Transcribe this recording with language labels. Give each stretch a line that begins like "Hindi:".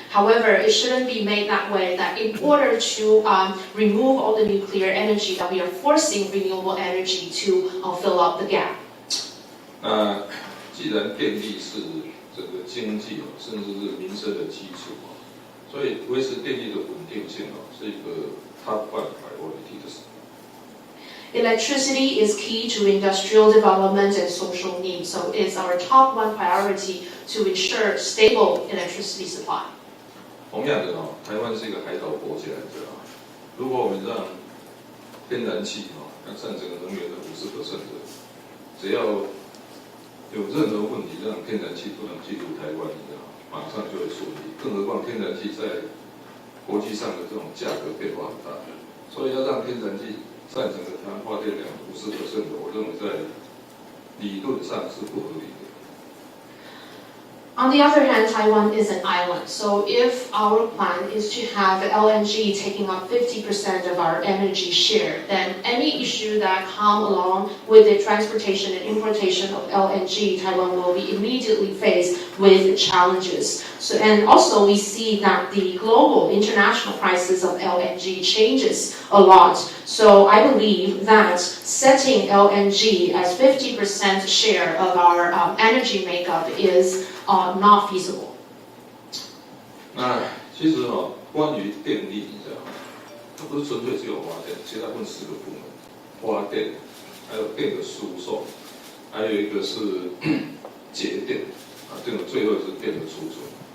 English: However, it shouldn't be made that way, that in order to remove all the nuclear energy, that we are forcing renewable energy to fill up the gap.
Chinese: 那既然电力是整个经济甚至是民生的基础所以维持电力的稳定性是一个
English: top 1 priority
Chinese: 的事。
English: Electricity is key to industrial development and social needs, so it's our top 1 priority to ensure stable electricity supply.
Chinese: 同样的台湾是一个海岛国家，如果我们让天然气占整个能源的50%，只要有任何问题，让天然气不能进入台湾，马上就会处理。更何况天然气在国际上的这种价格变化很大，所以要让天然气占整个台湾发电量50%，我认为在理论上是不合理的。
English: On the other hand, Taiwan is an island, so if our plan is to have LNG taking up 50% of our energy share, then any issue that come along with the transportation and importation of LNG, Taiwan will be immediately faced with challenges. So, and also we see that the global international prices of LNG changes a lot. So I believe that setting LNG as 50% share of our energy makeup is not feasible.
Chinese: 那其实关于电力，你知道吗？它不是纯粹只有发电，其实它分4个部门：发电，还有电的输送，还有一个是节电这个最后是电的储存。